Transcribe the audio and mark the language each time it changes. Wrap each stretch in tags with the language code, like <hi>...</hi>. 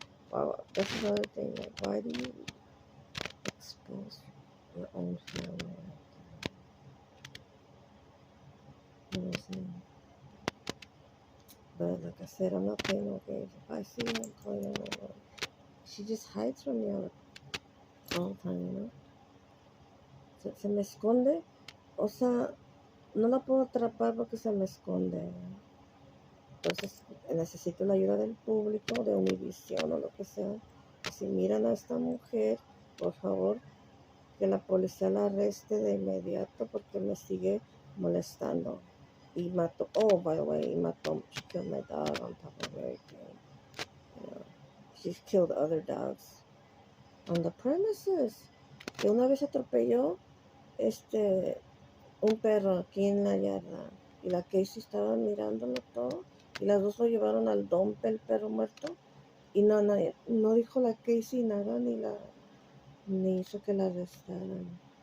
<en>Wow, that's another thing. Like, why do you expose your own family? You know what I'm saying? But like I said, I'm not playing no games. If I see her, I'm calling her. She just hides from me all the time, you know.</en> <es>Se me esconde. O sea, no la puedo atrapar porque se me esconde. Entonces necesito la ayuda del público, de Univisión o lo que sea. Si miran a esta mujer, por favor, que la policía la arreste de inmediato porque me sigue molestando. Y mató,</es> <en>oh, by the way, she killed my dog on top of everything. You know, she's killed other dogs on the premises.</en> <es>Que una vez atropelló un perro aquí en la yarda. Y la Casey estaba mirándolo todo. Y las dos lo llevaron al dompe, el perro muerto. Y no dijo la Casey nada, ni hizo que la arrestaran.</es>